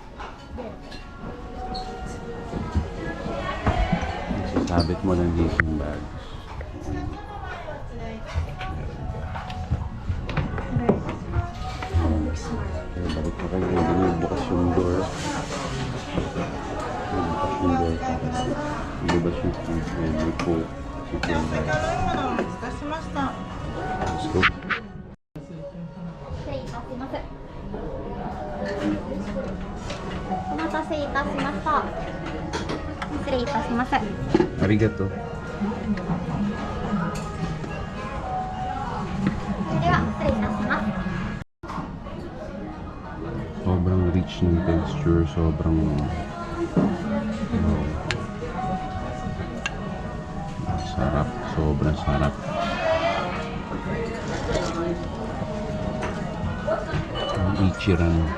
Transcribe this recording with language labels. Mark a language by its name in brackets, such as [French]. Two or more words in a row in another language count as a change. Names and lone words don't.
[Filipino] Sabit mo lang dito yung bag. Okay, balik ko kayo. Hindi bukas yung door. Bukas yung door. Bukas yung food. And may coke. [English] Let's go. [Japanese] お待たせいたしました。失礼いたします。 Arigato. では失礼いたします。 [Filipino] Sobrang rich ng texture. Sobrang sarap. Sobrang sarap. Ang ichiran.